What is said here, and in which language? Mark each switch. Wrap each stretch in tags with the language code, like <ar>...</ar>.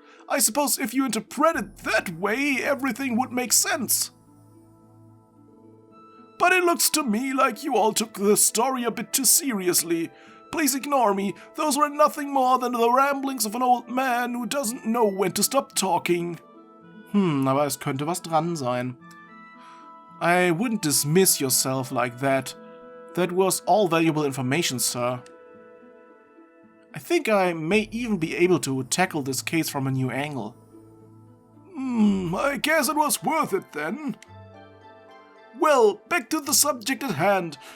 <en>I suppose if you interpret it that way, everything would make sense. But it looks to me like you all took the story a bit too seriously. Please ignore me, those were nothing more than the ramblings of an old man who doesn't know when to stop talking.</en> <de>Aber es könnte was dran sein.</de> <en>I wouldn't dismiss yourself like that. That was all valuable information, sir. I think I may even be able to tackle this case from a new angle. I guess it was worth it then. Well, back to the subject at hand.</en>